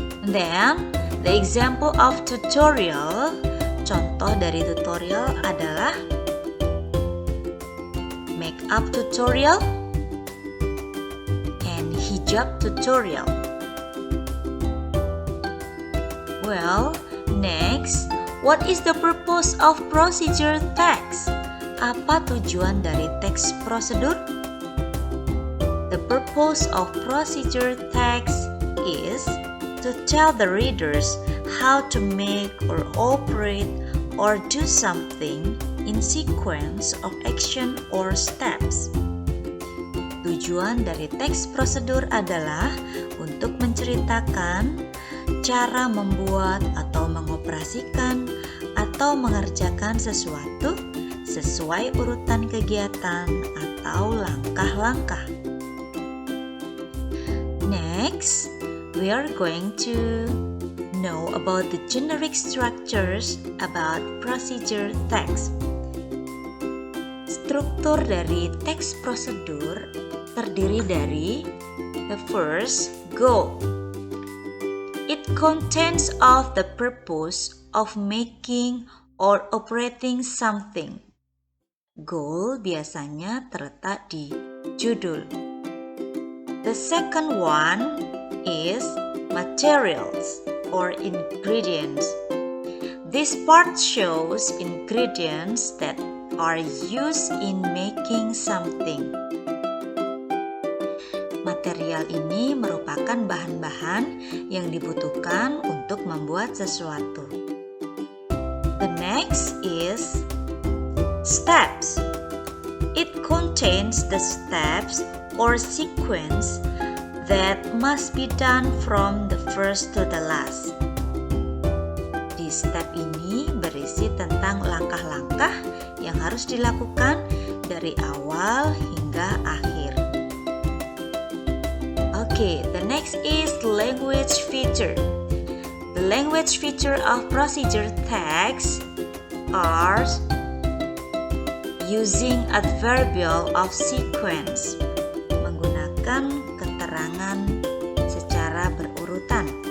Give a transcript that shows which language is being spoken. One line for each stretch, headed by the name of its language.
English: Then, the example of tutorial.
Indonesian: Contoh dari tutorial adalah makeup tutorial and hijab tutorial.
English: Well, next, what is the purpose of procedure text?
Indonesian: Apa tujuan dari teks prosedur?
English: The purpose of procedure text is to tell the readers how to make or operate or do something in sequence of action or steps.
Indonesian: Tujuan dari teks prosedur adalah untuk menceritakan cara membuat atau mengoperasikan atau mengerjakan sesuatu sesuai urutan kegiatan atau langkah-langkah.
English: Next, we are going to know about the generic structures about procedure text.
Indonesian: Struktur dari teks prosedur terdiri dari the first, goal.
English: It contains of the purpose of making or operating something.
Indonesian: Goal biasanya terletak di judul.
English: The second one is materials or ingredients. This part shows ingredients that are used in making something.
Indonesian: Material ini merupakan bahan-bahan yang dibutuhkan untuk membuat sesuatu.
English: The next is steps. It contains the steps or sequence that must be done from the first to the last.
Indonesian: Di step ini berisi tentang langkah-langkah yang harus dilakukan dari awal hingga akhir.
English: Okay, the next is language feature. The language feature of procedure text are using adverbial of sequence,
Indonesian: menggunakan keterangan secara berurutan.